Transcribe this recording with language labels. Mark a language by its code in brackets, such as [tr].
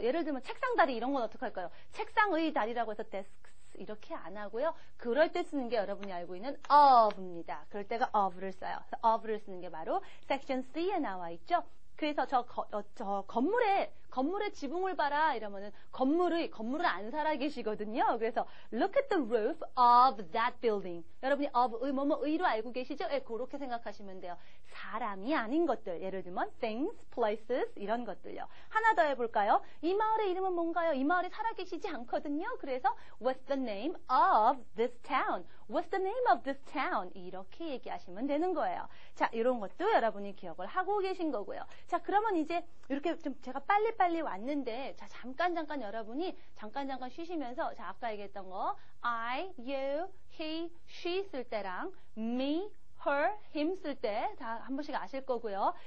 [ko] 예를 들면 책상 다리 이런 건 어떻게 할까요? 책상의 다리라고 해서 desks 이렇게 안 하고요. 그럴 때 쓰는 게 여러분이 알고 있는 of입니다. 그럴 때가 of를 써요. 그래서 of를 쓰는 게 바로 section C에 나와 있죠. 그래서 저 건물의 지붕을 봐라 이러면은 건물을 안 살아 계시거든요. 그래서 [en] look at the roof of that building. [ko] 여러분이 of 의로 알고 계시죠? 예, 그렇게 생각하시면 돼요. 사람이 아닌 것들. 예를 들면 things, places 이런 것들요. 하나 더 해볼까요? 이 마을의 이름은 뭔가요? 이 마을에 살아 계시지 않거든요. 그래서 [en] what's the name of this town? What's the name of this town? [ko] 이렇게 얘기하시면 되는 거예요. 자, 이런 것도 여러분이 기억을 하고 계신 거고요. 자, 그러면 이제 이렇게 좀 제가 빨리 왔는데, 자, 잠깐 여러분이 잠깐 쉬시면서, 자, 아까 얘기했던 거, I, you, he, she 쓸 때랑, me, her, him 쓸 때 다 한 번씩 아실 거고요.